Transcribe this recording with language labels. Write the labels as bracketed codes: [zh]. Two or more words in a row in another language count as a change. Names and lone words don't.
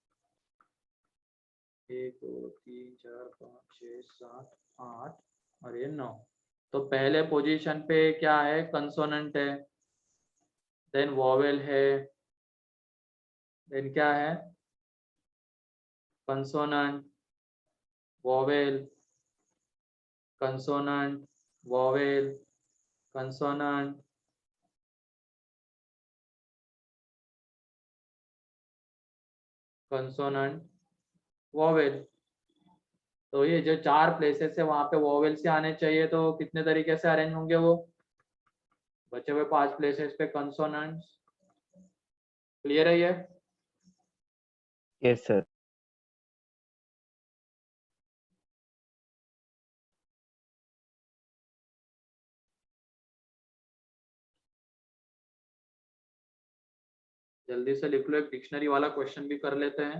[hi] 1 2 3 4 5 6 7 8 और ये 9। तो पहले पोजीशन पे क्या है? कंसोनेंट है, देन वॉवेल है, देन क्या है? कंसोनेंट, [en] vowel, consonant, vowel, consonant, consonant, vowel। [hi] तो ये जो 4 प्लेसेस है वहां पे वॉवेल से आने चाहिए, तो कितने तरीके से अरेंज होंगे वो? बचे हुए 5 प्लेसेस पे कंसोनेंट्स। क्लियर है ये? [en] yes sir. [hi] जल्दी से लिख लो, एक डिक्शनरी वाला क्वेश्चन भी कर लेते हैं।